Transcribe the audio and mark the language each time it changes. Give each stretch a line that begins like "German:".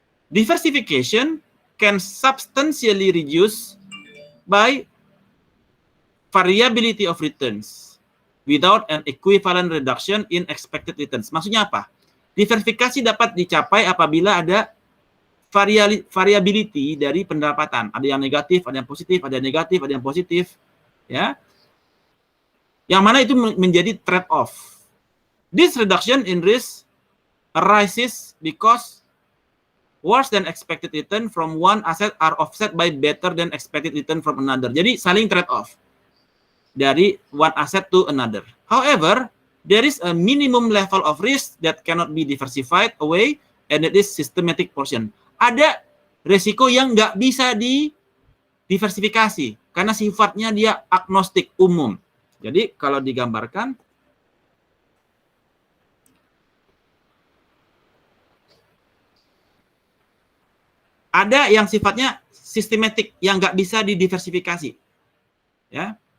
English: Diversification can substantially reduce by variability of returns without an equivalent reduction in expected returns.
Indonesian: Maksudnya apa? Diversifikasi dapat dicapai apabila ada variability dari pendapatan. Ada yang negatif, ada yang positif, ada yang negatif, ada yang positif. Ya. Yang mana itu menjadi trade-off.
English: This reduction in risk arises because worse than expected return from one asset are offset by better than expected return from another.
Indonesian: Jadi saling trade-off dari
English: one asset to another. However, there is a minimum level of risk that cannot be diversified away, and it is systematic portion.
Indonesian: Ada resiko yang nggak bisa didiversifikasi karena sifatnya dia agnostik umum. Jadi kalau digambarkan, ada yang sifatnya sistematik yang nggak bisa didiversifikasi. Ya.